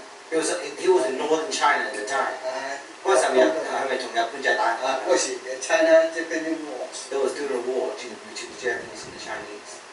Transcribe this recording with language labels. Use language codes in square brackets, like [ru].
[en] He was in northern China at the time。 [yue] 嗰陣時係咪同日本仔打？嗰時 [en] China Japanese War。 It was during the war between the Japanese and the Chinese。